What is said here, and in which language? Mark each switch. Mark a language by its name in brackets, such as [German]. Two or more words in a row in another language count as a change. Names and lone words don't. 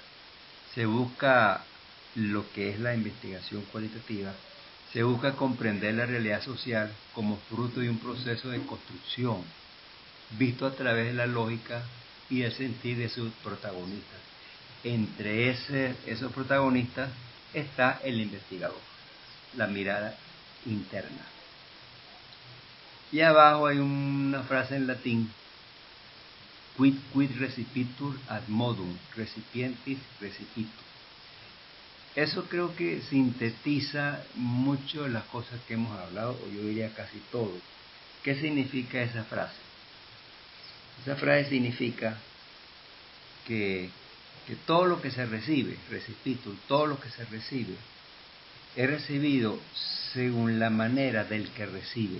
[Spanish] Se busca lo que es la investigación cualitativa, se busca comprender la realidad social como fruto de un proceso de construcción, visto a través de la lógica y el sentir de sus protagonistas. Entre esos protagonistas está el investigador, la mirada interna. Y abajo hay una frase en latín: [Latin] quid recipitur ad modum, recipientis recipitur. [Spanish] Eso creo que sintetiza mucho de las cosas que hemos hablado, o yo diría casi todo. ¿Qué significa esa frase? Esa frase significa que todo lo que se recibe, recipitur, todo lo que se recibe, es recibido según la manera del que recibe.